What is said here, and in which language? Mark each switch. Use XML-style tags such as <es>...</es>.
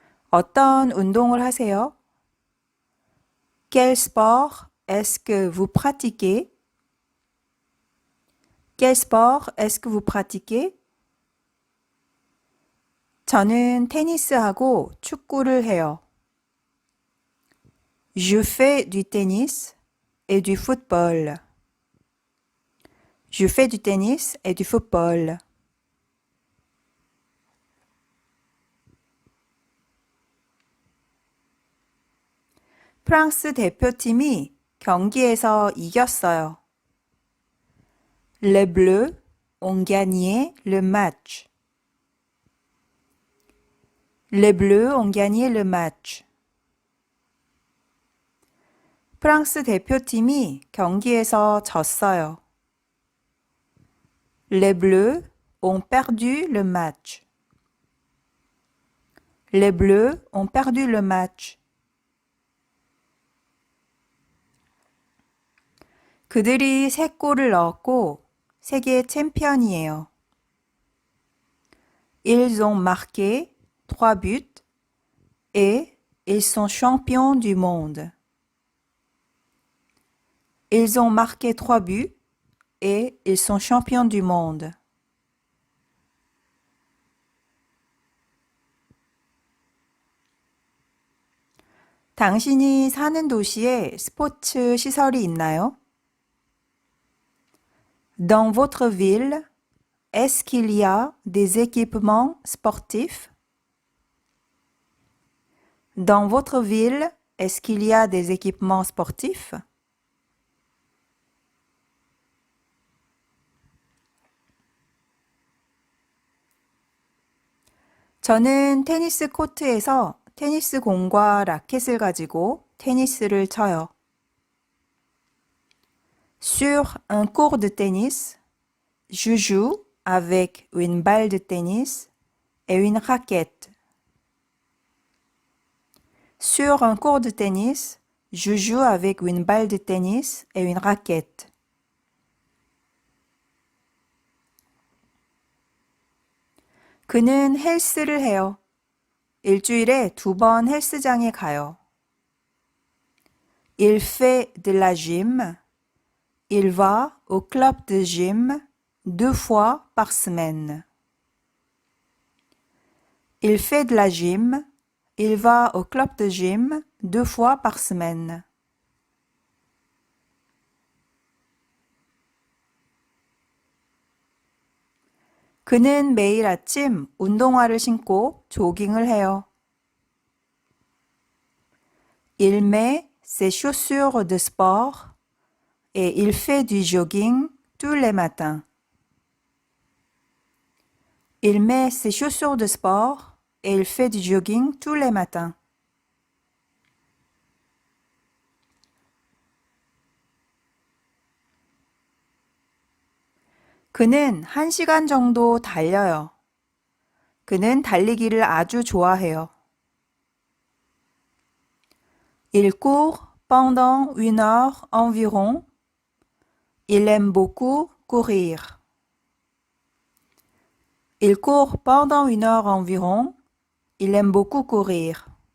<ko>어떤 운동을 하세요?</ko> <fr>Quel sport est-ce que vous pratiquez? Quel sport est-ce que vous pratiquez?</fr> <ko>저는 테니스하고 축구를 해요.</ko> <fr>Je fais du tennis et du football. Je fais du tennis et du football.</fr> <ko>프랑스 대표팀이 경기에서 이겼어요.</ko> <fr>Les Bleus ont gagné le match. Les Bleus ont gagné le match.</fr> <ko>프랑스 대표팀이 경기에서 졌어요.</ko> <fr>Les Bleus ont perdu le match. Les Bleus ont perdu le match.</fr> <ko>그들이 3골을 넣었고 세계 챔피언이에요.</ko> <fr>Ils ont marqué 3 buts et ils sont champions du monde. Ils ont marqué 3 buts et ils sont champions du monde.</fr> <ko>당신이 사는 도시에 스포츠 시설이 있나요?</ko> <fr>Dans votre ville, est-ce qu'il y a des équipements sportifs? Dans votre ville, est-ce qu'il y a des équipements sportifs?</fr> <ko>저는 테니스 코트에서 테니스 공과 라켓을 가지고 테니스를 쳐요.</ko> <fr>Sur un court de tennis, je joue avec une balle de tennis et une raquette. Sur un court de tennis, je joue avec une balle de tennis et une raquette.</fr> <ko>그는 헬스를 해요. 일주일에 2번 헬스장에 가요.</ko> <fr>Il fait de la gym. Il va au club de gym 2 fois par semaine. Il fait de la gym. Il va au club de gym 2 fois par semaine.</fr> <ko>그는 매일 아침 운동화를 신고 조깅을 해요.</ko> <fr>Il met ses chaussures de sport et il fait du jogging tous les matins. Il met ses chaussures de sport et il fait du jogging tous les matins.</fr> <ko>그는 1시간 정도 달려요. 그는 달리기를 아주 좋아해요.</ko> <fr>Il court pendant 1 heure environ. Il aime beaucoup courir. Il court pendant 1 heure environ. Il aime beaucoup courir.</fr>